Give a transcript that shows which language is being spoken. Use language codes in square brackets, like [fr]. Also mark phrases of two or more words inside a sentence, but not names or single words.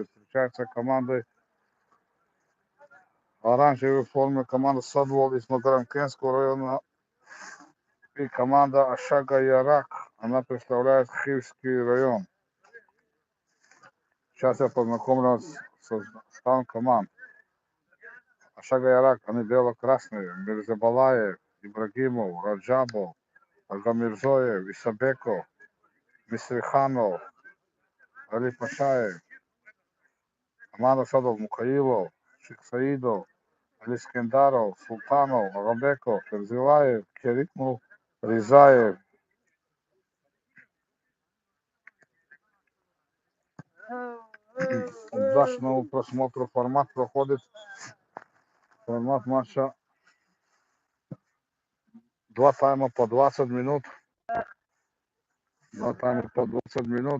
[ru] Встречаются команды оранжевой формы, команда Садвол из Магарамкентского района и команда Ашага Ярак. Она представляет Хивский район. Сейчас я познакомлюсь с составом команд. Ашага Ярак, они бело-красные. Мирзабалаев, Ибрагимов, Раджабов, Агамирзоев, Исабеков, Мисриханов, Али Пашаев. Команда Садов Мукаилов, Шиксаидов, Алискендаров, Султанов, Арабеков, Ферзилаев, Керикмов, Ризаев. Удачного просмотра. Формат проходит. Формат матча 2 тайма по 20 минут. 2 тайма по 20 минут.